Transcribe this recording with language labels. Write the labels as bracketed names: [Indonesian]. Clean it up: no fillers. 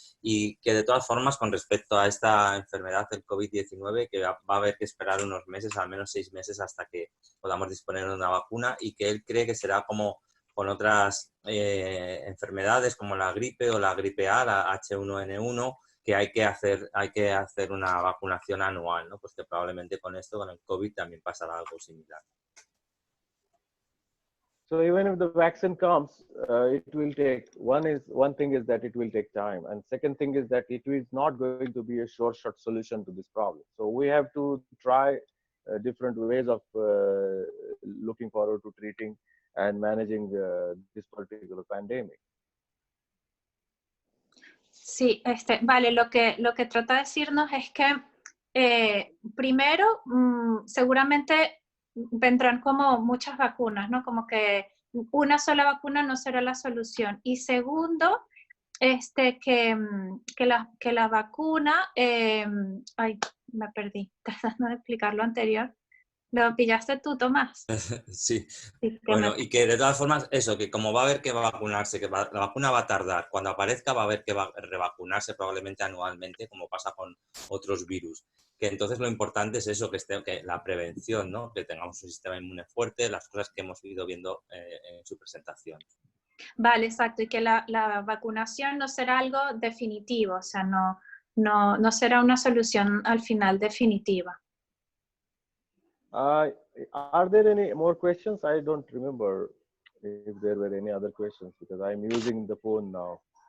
[Spanish] y que de todas formas con respecto a esta enfermedad, el COVID-19, que va a haber que esperar unos meses, al menos 6 meses, hasta que podamos disponer de una vacuna, y que él cree que será como con otras enfermedades como la gripe o la gripe A, la H1N1, que hay que hacer una vacunación anual, ¿no? Pues que probablemente con esto, con el COVID, también pasará algo similar. [English] So even if the vaccine comes, it will take, one thing is that it will take time, and second thing is that it is not going to be a short solution to this problem. So we have to try different ways of looking forward to treating and managing this particular pandemic. [Spanish] Sí, vale, lo que trata de decirnos es que Primero, seguramente vendrán como muchas vacunas, ¿no? Como que una sola vacuna no será la solución. Y segundo, que la vacuna, ay, me perdí, tratando de explicar lo anterior. ¿Lo pillaste tú, Tomás? Sí. Sí, Bueno, y que de todas formas, eso, que como va a haber que vacunarse, que la vacuna va a tardar, cuando aparezca va a haber que revacunarse probablemente anualmente, como pasa con otros virus. Que entonces lo importante es eso, que la prevención, ¿no? Que tengamos un sistema inmune fuerte, las cosas que hemos ido viendo en su presentación. Vale, exacto, y que la vacunación no será algo definitivo, o sea, no será una solución al final definitiva. [English] Are there any more questions? I don't remember if there were any other questions because I'm using the phone now.